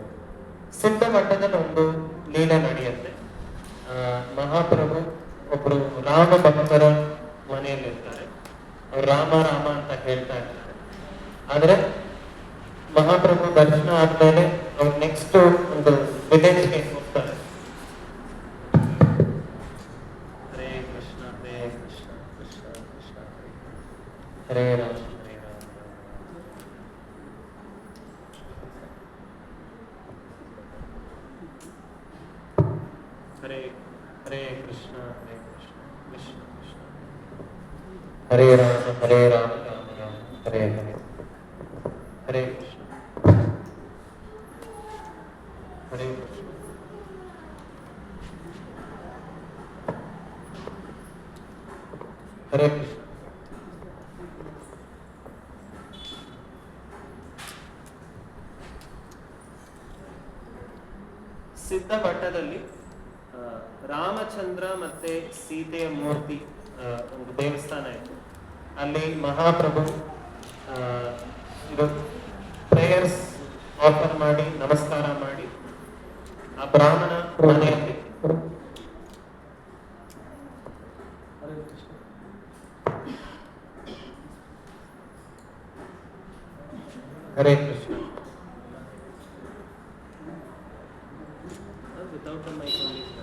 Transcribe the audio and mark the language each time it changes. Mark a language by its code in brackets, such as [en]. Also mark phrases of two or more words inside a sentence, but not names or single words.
[kn] ಸಿದ್ಧಮಠದಲ್ಲಿ ಒಂದು ಲೀಲೆ ನಡೆಯುತ್ತೆ. ಮಹಾಪ್ರಭು ಒಬ್ರು ರಾಮ ಭಕ್ತರ ಮನೆಯಲ್ಲಿರ್ತಾರೆ. ಅವ್ರು ರಾಮ ಅಂತ ಹೇಳ್ತಾ ಇರ್ತಾರೆ. ಆ ಆದರೆ ಮಹಾಪ್ರಭು ದರ್ಶನ ಆದ್ಮೇಲೆ ಅವ್ರು ನೆಕ್ಸ್ಟ್ ಒಂದು ವಿಲೇಜ್ಗೆ ಹೋಗ್ತಾರೆ. [sa] ಹರೇ ಕೃಷ್ಣ ಕೃಷ್ಣ ಕೃಷ್ಣ ಹರೇ ರಾಮ ಹರೇ ರಾಮ. ಹರೇ ಹರೇ ಕೃಷ್ಣ ಕೃಷ್ಣ ಕೃಷ್ಣ ಹರೇ ರಾಮ ಹರೇ ರಾಮ ರಾಮ ರಾಮ ಹರೇ ಹರೇ. ಹರೇ ಕೃಷ್ಣ ಹರೇ ಕೃಷ್ಣ ಹರೇ ಕೃಷ್ಣ. [kn] ಸಿದ್ಧಭಟ್ಟದಲ್ಲಿ ರಾಮಚಂದ್ರ ಮತ್ತೆ ಸೀತೆಯ ಮೂರ್ತಿ ಒಂದು ದೇವಸ್ಥಾನ ಇತ್ತು. ಅಲ್ಲಿ ಮಹಾಪ್ರಭು ಇದು [en] prayers offer [kn] ಮಾಡಿ ನಮಸ್ಕಾರ ಮಾಡಿ ಆ ಬ್ರಾಹ್ಮಣ ಮನೆಯಲ್ಲಿ ಹರೇ ಕೃಷ್ಣ [en] without mic only.